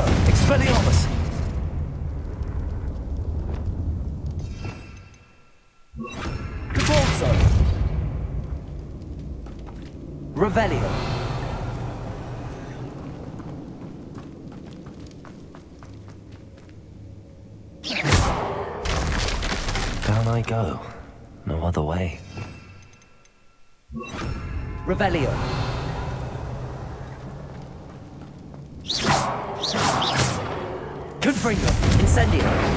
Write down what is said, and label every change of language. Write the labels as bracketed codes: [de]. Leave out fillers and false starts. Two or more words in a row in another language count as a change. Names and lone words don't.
[en] Expelliarmus. Depulso. Revelio. Down I go. No other way. Revelio. Confringo. Incendio.